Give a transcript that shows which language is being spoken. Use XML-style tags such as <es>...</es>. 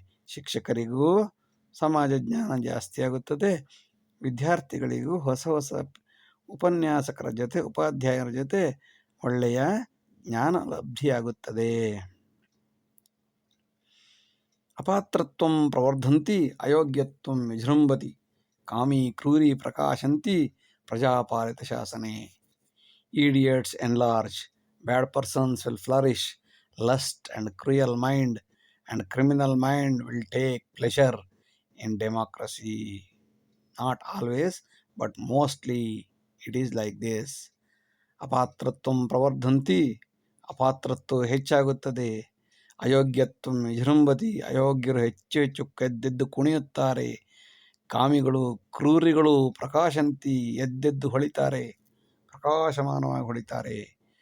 <kn>ಶಿಕ್ಷಕರಿಗೂ ಸಮಾಜ ಜ್ಞಾನ ಜಾಸ್ತಿ ಆಗುತ್ತದೆ, ವಿದ್ಯಾರ್ಥಿಗಳಿಗೂ ಹೊಸ ಹೊಸ ಉಪನ್ಯಾಸಕರ ಜೊತೆ, ಉಪಾಧ್ಯಾಯರ ಜೊತೆ ಒಳ್ಳೆಯ ಜ್ಞಾನ ಲಬ್ಧಿಯಾಗುತ್ತದೆ.</kn> <sa>ಅಪಾತ್ರತ್ವಂ ಪ್ರವರ್ಧಂತಿ ಅಯೋಗ್ಯತ್ವಂ ವಿಜೃಂಭತಿ ಕಾಮಿ ಕ್ರೂರಿ ಪ್ರಕಾಶಂತಿ ಪ್ರಜಾಪಾಲಿತ ಶಾಸನೆ.</sa> <en>Idiots enlarge, bad persons will flourish, lust and cruel mind and criminal mind will take pleasure in democracy. Not always, but mostly it is like this.</en> <sa>ಅಪಾತ್ರತ್ವಂ ಪ್ರವರ್ಧಂತಿ,</sa> <kn>ಅಪಾತ್ರತ್ವ ಹೆಚ್ಚಾಗುತ್ತದೆ.</kn> <sa>ಅಯೋಗ್ಯತ್ವಂ ವಿಜೃಂಭತಿ,</sa> <kn>ಅಯೋಗ್ಯರು ಹೆಚ್ಚು ಹೆಚ್ಚು ಎದ್ದೆದ್ದು ಕುಣಿಯುತ್ತಾರೆ. ಕಾಮಿಗಳು ಕ್ರೂರಿಗಳು ಪ್ರಕಾಶಂತಿ, ಎದ್ದೆದ್ದು ಹೊಳಿತಾರೆ, ಪ್ರಕಾಶಮಾನವಾಗಿ ಹೊಳಿತಾರೆ.</kn>